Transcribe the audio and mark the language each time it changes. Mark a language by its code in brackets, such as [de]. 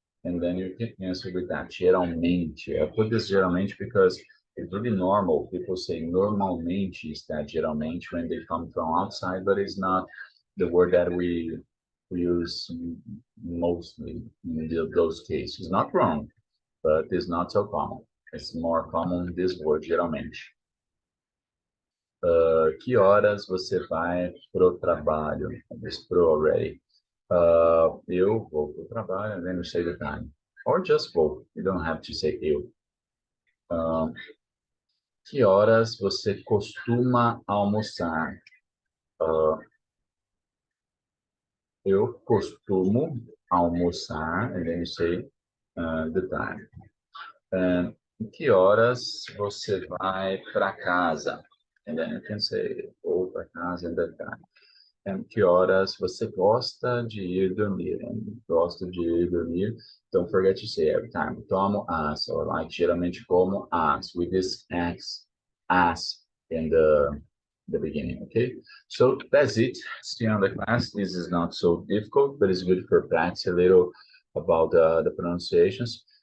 [en] And then you can answer with that. Geralmente. I put this geralmente because it's really normal. People say normalmente instead geralmente when they come from outside, but it's not the word that we use mostly in those cases. It's not wrong, but it's not so common. It's more common this word, geralmente. [pt] Que horas você vai pro trabalho? [en] This pro already. [pt] Eu vou pro trabalho, [en] and then you say the time. Or just vou. You don't have to say eu. [pt] Que horas você costuma almoçar? Eu costumo almoçar, [en] and then you say the time. [pt] Que horas você vai para casa? [en] And then you can say, [pt] vou para casa [en] and that time. [pt] And que horas você gosta de ir dormir? And gosto de ir dormir. [en] Don't forget to say every time. [pt] Tomo as, [en] or like [pt] geralmente como as, [en] with this as in the beginning, okay? So that's it. See you on the class. This is not so difficult, but it's good for practice a little about the pronunciations.